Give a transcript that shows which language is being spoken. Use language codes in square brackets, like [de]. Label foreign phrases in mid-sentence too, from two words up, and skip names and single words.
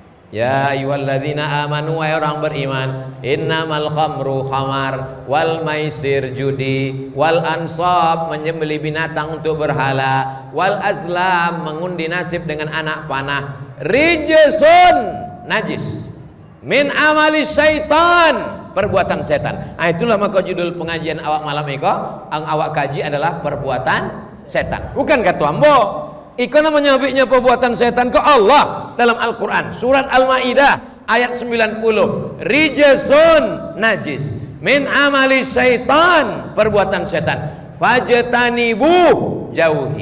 [ar] يا أيها الذين آمنوا, [id] wahai orang beriman, [ar] إنما الخمر [id] khamar, [ar] والميسر [id] judi, [ar] والأنصاب [id] menyembelih binatang untuk berhala, [ar] والأزلام [id] mengundi nasib dengan anak panah, rijsun najis, [ar] من عمل الشيطان [id] perbuatan setan. [min] Itulah maka judul pengajian awak malam iko, ang awak kaji adalah perbuatan setan. Bukan kata ambo. Iko namanya perbuatan setan ke Allah dalam Al-Quran surat Al-Ma'idah ayat 90, [ar] رجس نجس من عمل الشيطان [min] perbuatan setan fajtanibu jauhi.